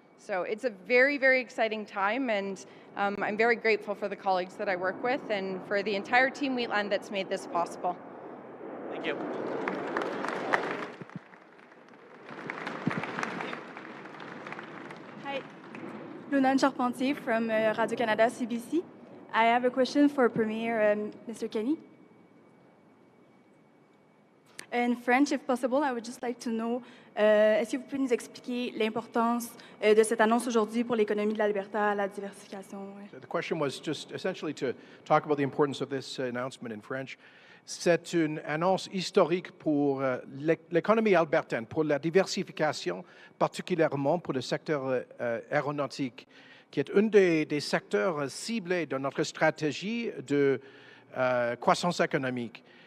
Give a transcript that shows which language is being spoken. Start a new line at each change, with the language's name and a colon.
English: So it's a very, very exciting time, and I'm very grateful for the colleagues that I work with and for the entire Team Wheatland that's made this possible. Thank you. Hi, Lunan Charpentier from Radio-Canada CBC. I have a question for Premier Mr. Kenny. In French, if possible, I would just like to know,
French: est-ce que vous pouvez nous expliquer l'importance de cette annonce aujourd'hui pour l'économie de l'Alberta, la diversification? Ouais.
English: The question was just essentially to talk about the importance of this announcement in French.
French: C'est une annonce historique pour l'économie albertaine, pour la diversification, particulièrement pour le secteur aéronautique, qui est un des secteurs ciblés de notre stratégie de croissance économique.